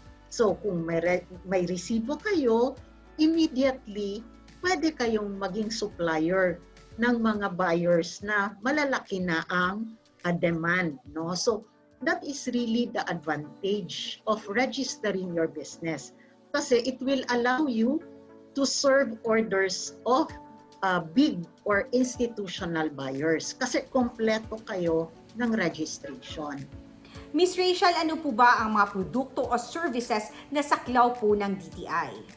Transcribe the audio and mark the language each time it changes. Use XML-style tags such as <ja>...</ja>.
<tl>So kung may resibo kayo, immediately, pwede kayong maging supplier ng mga buyers na malalaki na ang demand, no?</tl> <en>So that is really the advantage of registering your business kasi it will allow you to serve orders of big or institutional buyers</en> <tl>kasi kompleto kayo ng registration. Miss Rachel, ano po ba ang mga produkto o services na saklaw po ng DTI?</tl>